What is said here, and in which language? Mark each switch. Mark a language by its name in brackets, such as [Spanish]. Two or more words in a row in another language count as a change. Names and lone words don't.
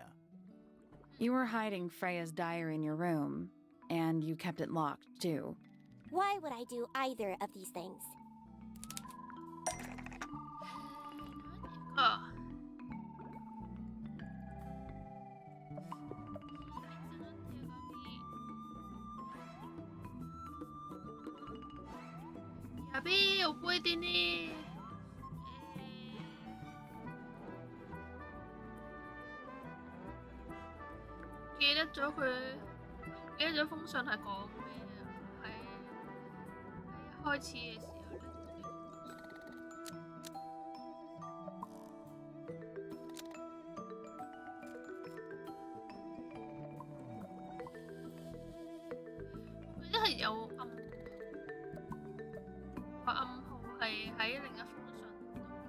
[English] You were hiding Freya's diary in your room, and you kept it locked, too. Why would I do either of these things? Oh. [Japanese] やべえ、覚えてねえ。 [Cantonese] 記得咗佢，記得咗封信係講咩啊？喺開始嘅時候咧。我記得係有暗號係喺另一封信度。